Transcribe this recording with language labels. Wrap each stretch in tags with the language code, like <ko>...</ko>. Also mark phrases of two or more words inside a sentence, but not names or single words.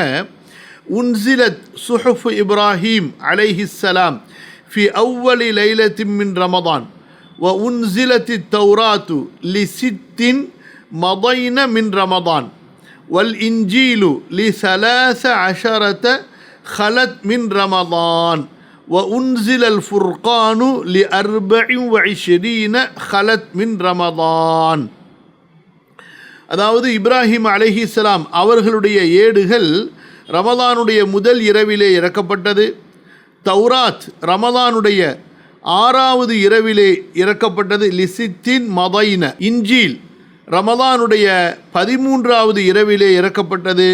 <ar>أنزلت صحف إبراهيم عليه السلام في أول ليلة من رمضان وأنزلت التوراة لست مضين من رمضان والإنجيل لثلاث عشرة خلت من رمضان وأنزل الفرقان ل24 خلت من رمضان.</ar> <ta>அதாவது இப்ராஹிம் அலைஹிஸ்ஸலாம் அவர்களுடைய ஏடுகள் ரமதானுடைய முதல் இரவிலே இறக்கப்பட்டது. தௌராத் ரமதானுடைய 6வது இரவிலே இறக்கப்பட்டது.</ta> <ar>لست مضين.</ar> <ta>இன்ஜீல் ரமதானுடைய 13வது இரவிலே இறக்கப்பட்டது.</ta>